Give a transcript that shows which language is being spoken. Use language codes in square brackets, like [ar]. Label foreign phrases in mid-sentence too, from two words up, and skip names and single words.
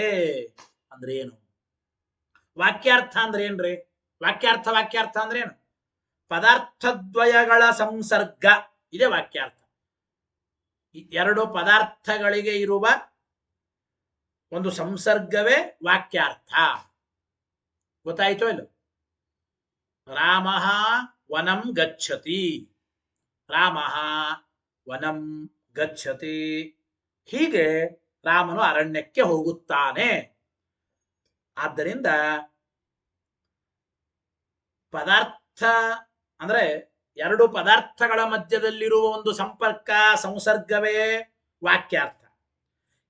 [kn] ಅಂದ್ರೆ ಏನು? ವಾಕ್ಯಾರ್ಥ ಅಂದ್ರೆ ಏನ್ರಿ? ವಾಕ್ಯಾರ್ಥ ಅಂದ್ರೆ ಏನು? ಪದಾರ್ಥದ್ವಯಗಳ ಸಂಸರ್ಗ ಇದೆ ವಾಕ್ಯಾರ್ಥ. ಎರಡು ಪದಾರ್ಥಗಳಿಗೆ ಇರುವ ಒಂದು ಸಂಸರ್ಗವೇ ವಾಕ್ಯಾರ್ಥ. ಗೊತ್ತಾಯ್ತೋ ಇಲ್ಲ? [sa] ರಾಮಃ ವನಂ ಗಚ್ಚತಿ, ರಾಮಃ ವನಂ ಗಚ್ಚತಿ. [kn] ಹೀಗೆ ರಾಮನು ಅರಣ್ಯಕ್ಕೆ ಹೋಗುತ್ತಾನೆ. ಆದ್ದರಿಂದ ಪದಾರ್ಥ ಅಂದ್ರೆ ಎರಡು ಪದಾರ್ಥಗಳ ಮಧ್ಯದಲ್ಲಿರುವ ಒಂದು ಸಂಪರ್ಕ ಸಂಸರ್ಗವೇ ವಾಕ್ಯಾರ್ಥ.